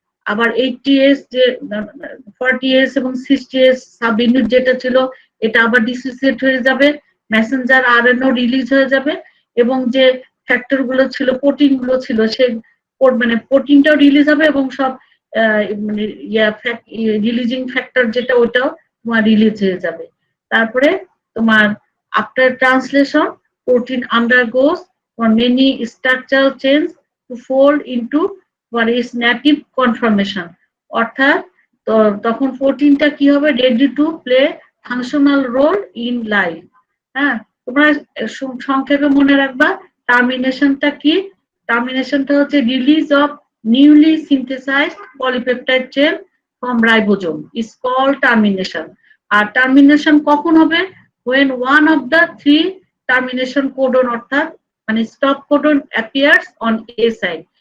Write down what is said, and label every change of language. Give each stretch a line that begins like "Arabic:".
Bangla: আবার 80S যে 40S এবং 60S সাব ইউনিট যেটা ছিল, এটা আবার ডিসোসিয়েট হয়ে যাবে, মেসেঞ্জার আরএনও রিলিজ হয়ে যাবে, এবং যে ফ্যাক্টর গুলো ছিল, প্রোটিন গুলো ছিল, সে মানে প্রোটিনটাও রিলিজ হবে, এবং সব মানে রিলিজিং ফ্যাক্টর যেটা, ওটাও তোমার রিলিজ হয়ে যাবে। তারপরে তোমার
English: after translation protein undergoes for many structural change to fold into what is native conformation,
Bangla: অর্থাৎ তখন প্রোটিনটা কি হবে?
English: Ready to play functional role in life.
Bangla: হ্যাঁ, তোমরা সংক্ষেপে মনে রাখবা টার্মিনেশনটা কি? টার্মিনেশনটা হচ্ছে
English: Release of newly synthesized polypeptide chain from ribosome is called termination.
Bangla: আর termination কখন হবে?
English: when one of the 3 termination codon
Bangla: অর্থাৎ মানে
English: Stop codon appears on A site.